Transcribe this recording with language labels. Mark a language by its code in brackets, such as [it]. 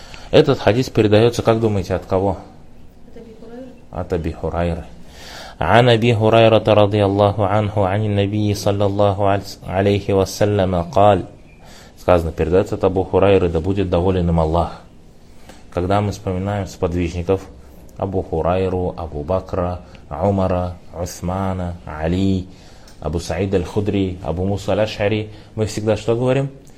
[ru] Этот хадис передается, как думаете, от кого? От Аби Хурайры. [ar] عن أبي هريرة رضي الله عنه عن النبي صلى الله عليه وسلم قال. [ru] Сказано, передается от Абу Хурайры, да будет доволен им Аллах. Когда мы вспоминаем сподвижников, Абу Хурайру, Абу Бакра, Умара, Усмана, Али, Абу Саид Аль-Худри, Абу Муса Аль-Ашари, мы всегда что говорим?